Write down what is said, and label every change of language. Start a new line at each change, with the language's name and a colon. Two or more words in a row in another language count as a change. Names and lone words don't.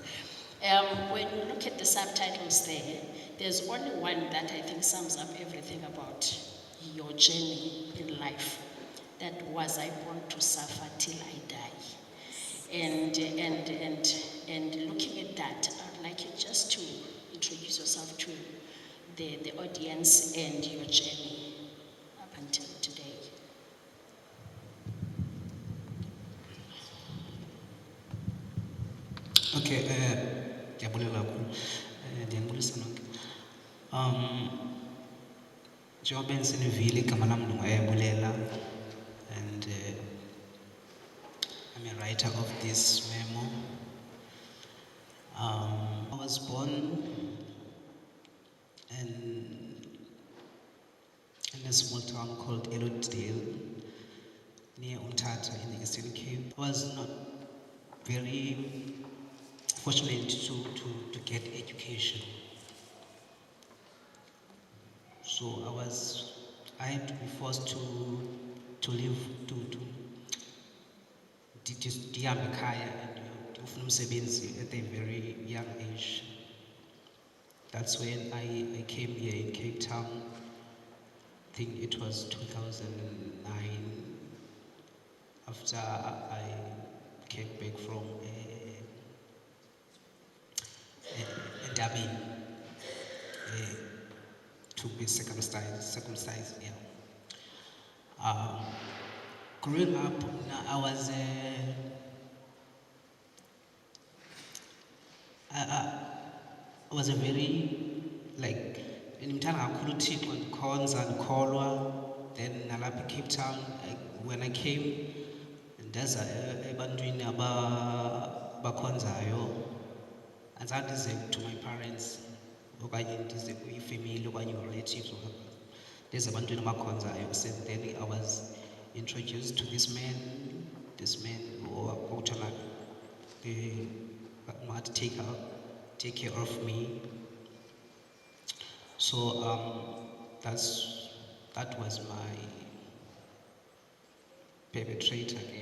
English: When you look at the subtitles there's only one that I think sums up everything about your journey in life. That was, I born to suffer till I die. And looking at that, I'd like you just to introduce yourself to the audience and your journey up until today.
Xhosa: Okay, Ayabulela, ndiyabulisa nonke. Njengoba ndisenivile igama lam ndingu-Ayabulela,
English: and I'm a writer of this memo. I was born in a small town called Elodale, near Umthandazo in the Eastern Cape. I was not very fortunate to get education. So I had to be forced to live
Xhosa: ndihambe ekhaya
English: and
Xhosa: ndiyofuna umsebenzi
English: at a very young age. That's when I came here in Cape Town. I think it was 2009, after I came back from a Durban to be circumcised. Yeah. Growing up, I was a very, like, in Umthandazo
Xhosa: kakhulu uThixo ndikhonza ndikholwa.
English: Then
Xhosa: nalapha eCape Town
English: when I came, there's
Xhosa: ebantwini abakhonzayo, azange ndize
English: to my parents,
Xhosa: okanye ndize kwi-family, okanye relatives, there's ebantwini abakhonzayo.
English: So then I was introduced to this man who had to take care of me. So that was my perpetrator again.